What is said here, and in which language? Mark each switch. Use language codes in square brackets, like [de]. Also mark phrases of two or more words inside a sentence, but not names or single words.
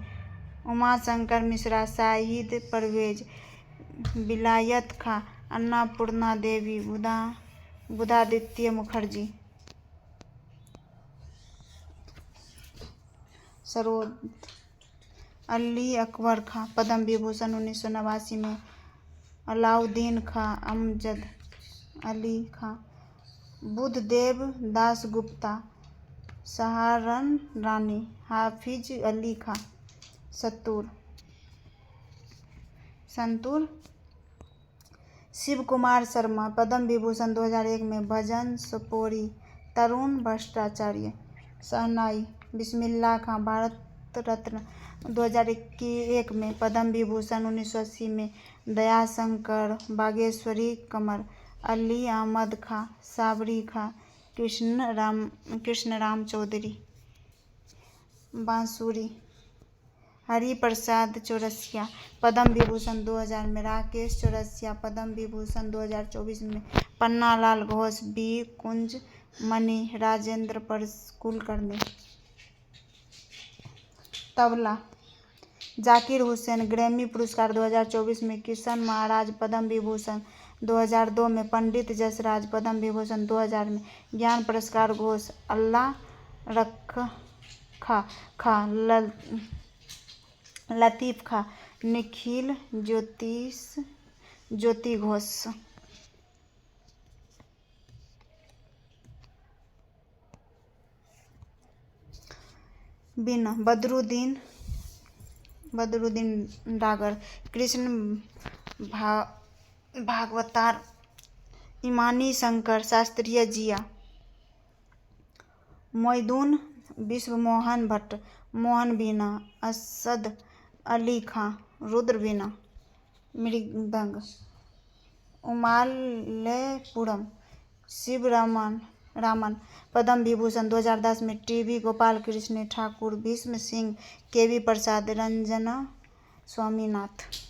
[hi] उमाशंकर मिश्रा, शाहिद परवेज, विलायत खां, अन्नपूर्णा देवी, बुधादित्य मुखर्जी। सरोद अली अकबर खां, पद्म विभूषण 1989 में। अलाउद्दीन खां, अमजद अली खां, बुद्धदेव दास गुप्ता, सहारन रानी, हाफिज अली खां। संतूर शिव कुमार शर्मा, पद्म विभूषण 2001 में। भजन सोपोरी, तरुण भट्टाचार्य। शहनाई बिस्मिल्लाह खां, भारत रत्न 2001 में, पद्म विभूषण 1980 में। दयाशंकर बागेश्वरी कमर, अली अहमद खां, साबरी खां, कृष्णराम चौधरी। बांसुरी हरिप्रसाद चौरसिया, पद्म विभूषण 2000 में। राकेश चौरसिया, पद्म विभूषण 2024 में। पन्नालाल घोष, बी कुंज मणि, राजेंद्र कुलकर्णी। तबला जाकिर हुसैन, ग्रैमी पुरस्कार 2024 में। किशन महाराज, पद्म विभूषण 2002 में। पंडित जसराज, पद्म विभूषण 2000 में। ज्ञान पुरस्कार घोष, अल्लाह खां, लतीफ खां, निखिल ज्योति घोष। बीना बदरुद्दीन डागर, कृष्ण भागवतार, इमानी शंकर, शास्त्रीय जिया। मोइदुन विश्व मोहन भट्ट, मोहन बीना, असद अली खां, रुद्र बीना। मृदंग उमालयपुरम, शिव रामन, पद्म विभूषण 2010 में। टीवी गोपाल कृष्ण ठाकुर, भीष्म सिंह, केवी प्रसाद, रंजना स्वामीनाथ।